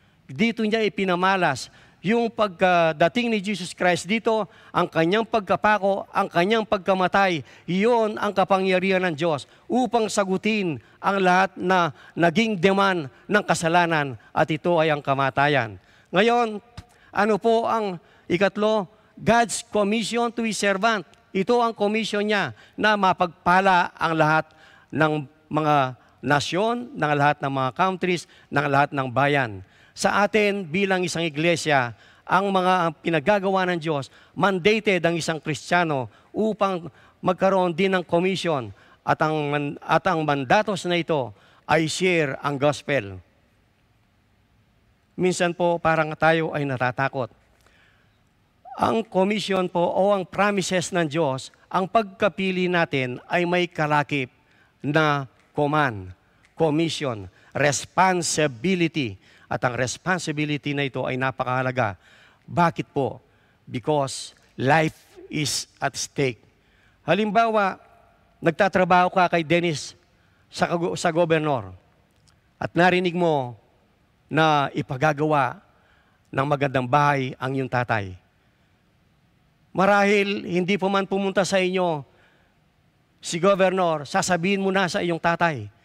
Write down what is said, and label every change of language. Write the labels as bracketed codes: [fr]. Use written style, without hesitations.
[tl] Dito niya ipinamalas yung pagdating ni Jesus Christ dito, ang kanyang pagkapako, ang kanyang pagkamatay, iyon ang kapangyarihan ng Diyos upang sagutin ang lahat na naging demand ng kasalanan at ito ay ang kamatayan. Ngayon, ano po ang ikatlo? [en] God's commission to His servant. [tl] Ito ang commission niya na mapagpala ang lahat ng mga nasyon, ng lahat ng mga countries, ng lahat ng bayan. Sa atin bilang isang iglesia, ang mga pinagagawa ng Diyos, mandated ang isang Kristiyano upang magkaroon din ng commission at ang mandatos na ito ay share ang gospel. Minsan po parang tayo ay natatakot. Ang commission po o ang promises ng Diyos, ang pagkapili natin ay may kalakip na command, commission, responsibility. At ang responsibility na ito ay napakahalaga. Bakit po? [en] Because life is at stake. [tl] Halimbawa, nagtatrabaho ka kay Dennis sa gobernador at narinig mo na ipagagawa ng magandang bahay ang iyong tatay. Marahil hindi po man pumunta sa inyo si gobernador, sasabihin mo na sa iyong tatay.